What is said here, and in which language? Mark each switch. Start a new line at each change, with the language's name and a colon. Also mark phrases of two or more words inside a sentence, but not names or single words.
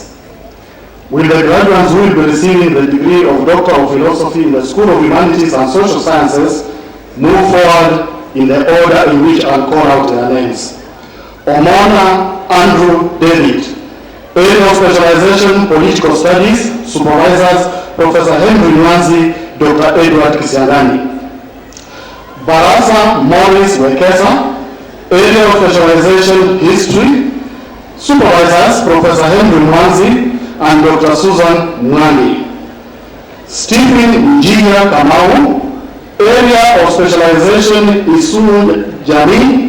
English: Will the graduates who will be receiving the degree of Doctor of Philosophy in the School of Humanities and Social Sciences move forward in the order in which I'll call out their names. Omona Andrew David, area of specialization, Political Studies. Supervisors, Professor Henry Nwanzi, Dr. Edward Kisiangani. Barasa Morris Wekesa, area of specialization, History. Supervisors, Professor Henry Nwanzi and Dr. Susan Mwani. Stephen Njia Kamau, area of specialization, Isu Jami.